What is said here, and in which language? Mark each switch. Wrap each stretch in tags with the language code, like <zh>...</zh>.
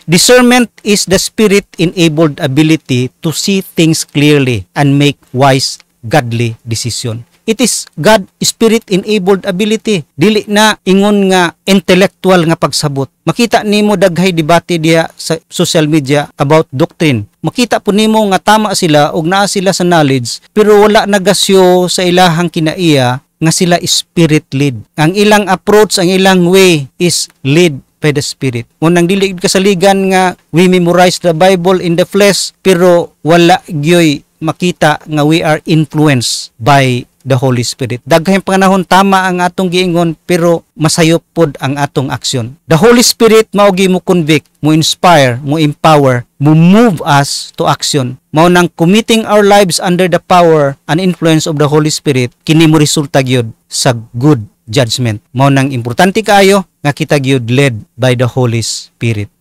<en>Discernment is the Spirit-enabled ability to see things clearly and make wise godly decision. It is God Spirit-enabled ability.</en> <ceb>Dili na ingon nga intellectual nga pagsabot. Makita nimo daghay debate diya sa social media about doctrine. Makita po nimo nga tama sila ug naa sila sa knowledge, pero wala nagasyo sa ilahang kinaiya nga sila spirit led. Ang ilang approach, ang ilang way</ceb> <en>is led by the Spirit.</en> <ceb>Munang dili kasaligan nga</ceb> <en>we memorize the Bible in the flesh,</en> <ceb>pero wala gyoy makita nga</ceb> <en>we are influenced by the Holy Spirit.</en> <ceb>Daghang panahon tama ang atong giingon, pero masayop pod ang atong aksyon.</ceb> <en>The Holy Spirit mao gi mo convict, mo inspire, mo empower, mo move us to action.</en> <ceb>Mao nang</ceb> <en>committing our lives under the power and influence of the Holy Spirit,</en> <ceb>kini mo resulta gyud sa</ceb> <en>good judgment.</en> <ceb>Mao nang importante kaayo nga kita gyud</ceb> <en>led by the Holy Spirit.</en>